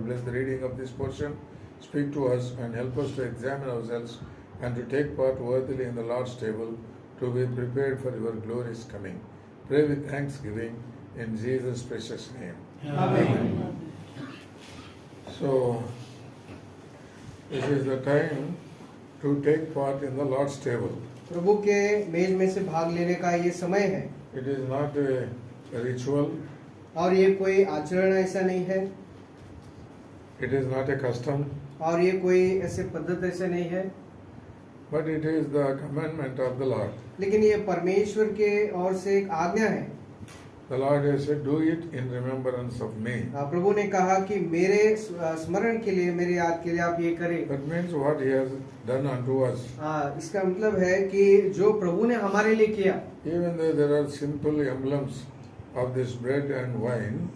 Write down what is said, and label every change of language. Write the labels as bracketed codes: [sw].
[en] Bless the reading of this portion. Speak to us and help us to examine ourselves and to take part worthily in the Lord's table, to be prepared for Your glorious coming. Pray with thanksgiving in Jesus' precious name. Amen. So, this is the time to take part in the Lord's table. [hi] प्रभु के मेज में से भाग लेने का ये समय है। [en] It is not a ritual. [hi] और ये कोई आचरण ऐसा नहीं है। [en] It is not a custom. [hi] और ये कोई ऐसे पद्धत ऐसे नहीं है। [en] but it is the commandment of the Lord. [hi] लेकिन ये परमेश्वर के ओर से एक आज्ञा है। [en] The Lord has said, "Do it in remembrance of me." [hi] प्रभु ने कहा कि मेरे स्मरण के लिए, मेरे याद के लिए आप ये करें। [en] That means what He has done unto us. [hi] इसका मतलब है कि जो प्रभु ने हमारे लिए किया, [en] Even though there are simple emblems of this bread and wine,